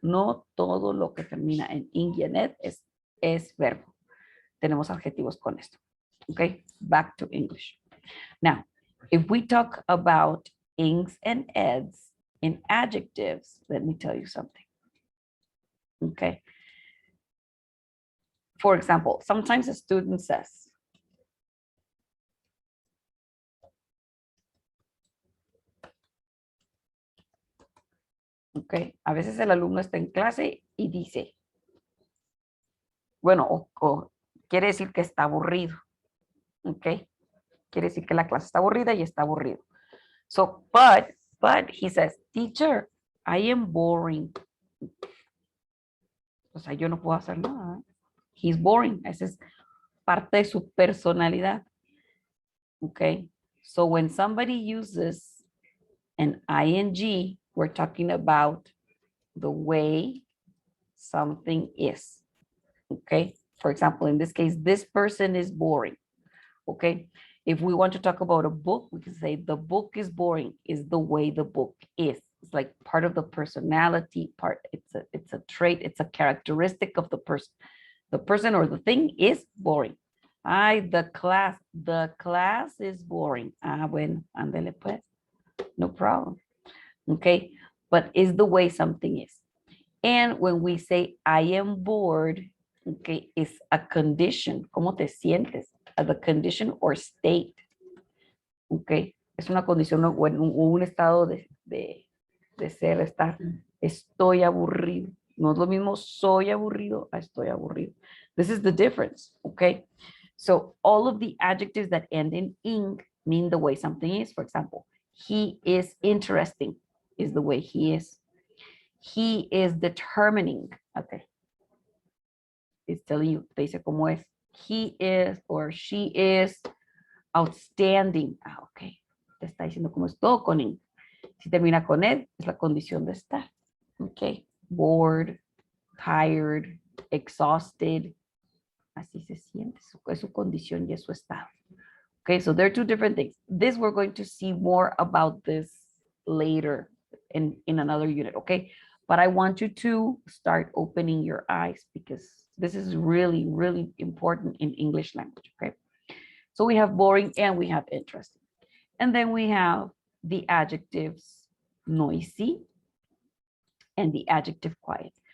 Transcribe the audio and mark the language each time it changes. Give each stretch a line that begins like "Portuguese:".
Spanish: No todo lo que termina en ing y en ed es verbo. Tenemos adjetivos con esto.
English: Okay, back to English. Now, if we talk about ings and eds in adjectives, let me tell you something. Okay. For example, sometimes a student says,
Spanish: Ok, a veces el alumno está en clase y dice, bueno, o quiere decir que está aburrido. Ok, quiere decir que la clase está aburrida y está aburrido.
English: So, but he says, teacher, I am boring.
Spanish: O sea, yo no puedo hacer nada.
English: He's boring.
Spanish: Esa es parte de su personalidad.
English: Okay. So when somebody uses an ing, we're talking about the way something is. Okay. For example, in this case, this person is boring. Okay. If we want to talk about a book, we can say the book is boring, is the way the book is. It's like part of the personality part. It's a trait, it's a characteristic of the person. The person or the thing is boring. The class is boring.
Spanish: Bueno, ándele pues.
English: No problem. Okay, but is the way something is. And when we say I am bored, okay, it's a condition.
Spanish: ¿Cómo te sientes?
English: As a condition or state.
Spanish: Okay, es una condición o un estado de ser, estar. Estoy aburrido. No es lo mismo soy aburrido a estoy aburrido.
English: This is the difference, okay? So all of the adjectives that end in ing mean the way something is. For example, he is interesting is the way he is. He is determining, okay? It's telling you,
Spanish: te dice cómo es.
English: He is or she is outstanding. Okay.
Spanish: Te está diciendo cómo es todo con ing. Si termina con ed, es la condición de estar. Okay.
English: Bored, tired, exhausted.
Spanish: Así se siente. Es su condición y es su estado.
English: Okay, so there are two different things. This, we're going to see more about this later in another unit, okay? But I want you to start opening your eyes because this is really, really important in English language, okay? So we have boring and we have interesting. And then we have the adjectives noisy and the adjective quiet.